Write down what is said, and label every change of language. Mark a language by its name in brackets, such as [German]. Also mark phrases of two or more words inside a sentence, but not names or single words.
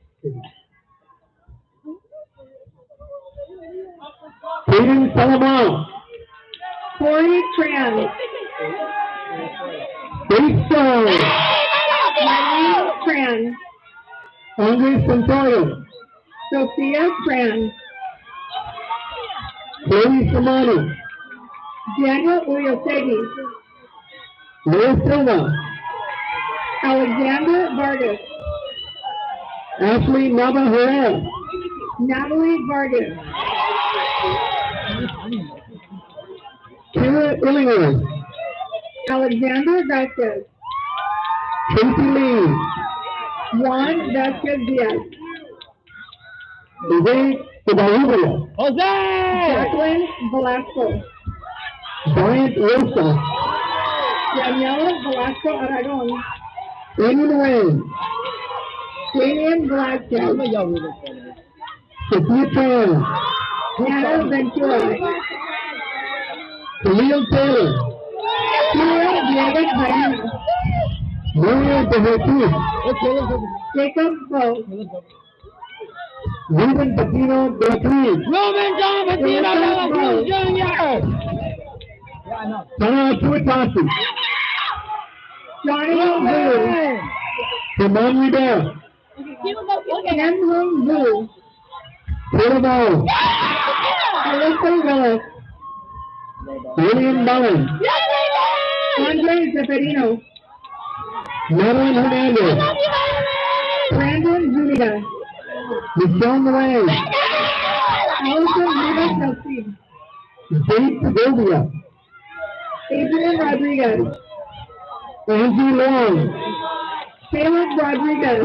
[English] Hayden Salomon, Corey Tran, Dave Stone, Marlene Tran, Andre Santoyo, Sophia Tran, Chloe Simoni, Daniel Uyosegi, Leo Silva, Alexander Vargas, Ashley Nava Jerez, Natalie Vargas, Kira Illingworth, Alexander Vasquez, Tracy Lee, Juan Vasquez Diaz, Jose Covarrubias, Jacqueline Velasco, Bryant Rosa, Daniela Velasco Aragon, Damon Wayne, Damian Velasquez, Sophia Tran, Hannah Ventura, Khalil Taylor, Julio Diego Baena, Mario De Jesus, Jacob Bo, Ruben Patino De la Cruz, Roman John Patino de la Cruz Jr. Sana Tuitasi, Johnny Wu. Simone Rivera. Ken Hung Wu. Portable. Alyssa Willis. William Mullen. Andre Zeferino. Madeline Hernandez. Brandon Zuniga. Michelle Moran. Allison Rivas Nelson. Dave Segovia. Adrian Rodriguez. Angie Long. Caleb Rodriguez.